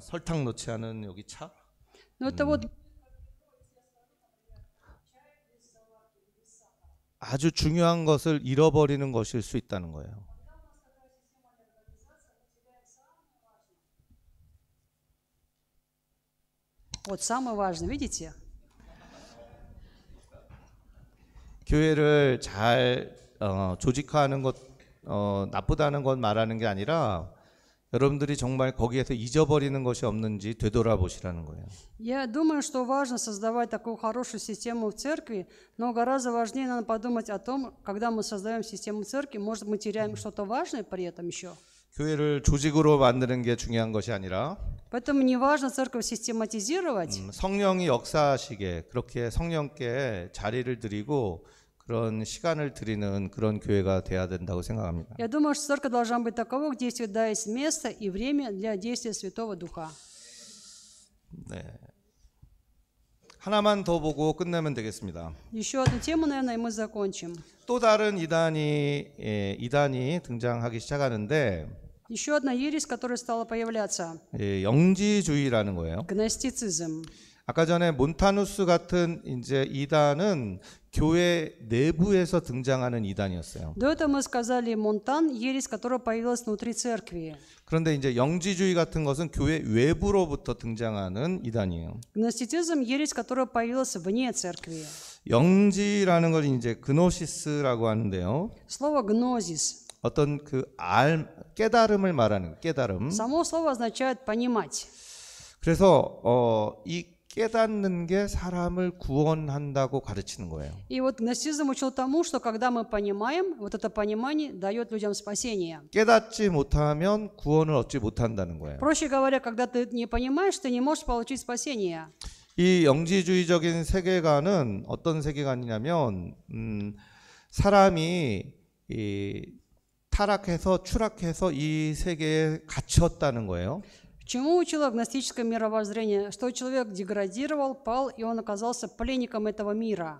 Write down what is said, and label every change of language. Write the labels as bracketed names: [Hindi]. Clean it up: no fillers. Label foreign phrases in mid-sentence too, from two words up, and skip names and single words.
[Korean] 설탕 넣지 않은 여기 차? [Russian] Но это вот [Korean] 아주 중요한 것을 잃어버리는 것일 수 있다는 거예요. [Russian] вот самое важное, видите? [Korean] 교회를 잘 조직화하는 것 나쁘다는 건 말하는 게 아니라 여러분들이 정말 거기에서 잊어버리는 것이 없는지 되돌아보시라는 거예요. [Russian] Я думаю, что важно создавать такую хорошую систему в церкви, но гораздо важнее надо подумать о том, когда мы создаем систему церкви, может, мы теряем что-то важное при этом еще. [Korean] 교회를 조직으로 만드는 게 중요한 것이 아니라 [Russian] Поэтому не важно церковь систематизировать. [Korean] 성령이 역사하시게 그렇게 성령께 자리를 드리고 그런 시간을 드리는 그런 교회가 돼야 된다고 생각합니다. [Russian] Я думаю, что церковь должна быть таковой, где всегда есть место и время для действия Святого Духа. [Korean] 네. 하나만 더 보고 끝내면 되겠습니다. [Russian] Еще одну тему, наверное, и мы закончим. [Korean] 또 다른 이단이 등장하기 시작하는데 [Russian] Еще одна ересь, которая стала появляться. [Korean] 영지주의라는 거예요. [Russian] Гностицизм. [Korean] 아까 전에 몬타누스 같은 이제 이단은 교회 내부에서 등장하는 이단이었어요. [Russian] До этого мы сказали Монтан, ересь, которая появилась внутри церкви. [Korean] 그런데 이제 영지주의 같은 것은 교회 외부로부터 등장하는 이단이에요. [Russian] Гностицизм, ересь, которая появилась вне церкви. [Korean] 영지라는 걸 이제 그노시스라고 하는데요. [Russian] Слово гнозис. [Korean] 어떤 그 깨달음을 말하는 깨달음. [Russian] Само слово означает понимать. [Korean] 그래서 이 깨닫는 게 사람을 구원한다고 가르치는 거예요. [Russian] И вот гностицизм учил тому, что когда мы понимаем, вот это понимание дает людям спасение. [Korean] 깨닫지 못하면 구원을 얻지 못한다는 거예요. [Russian] Проще говоря, когда ты не понимаешь, ты не можешь получить спасение. [Korean] 이 영지주의적인 세계관은 어떤 세계관이냐면 사람이 타락해서 추락해서 이 세계에 갇혔다는 거예요. [Russian] Чему учило гностическое мировоззрение? Что человек деградировал, пал, и он оказался пленником этого мира.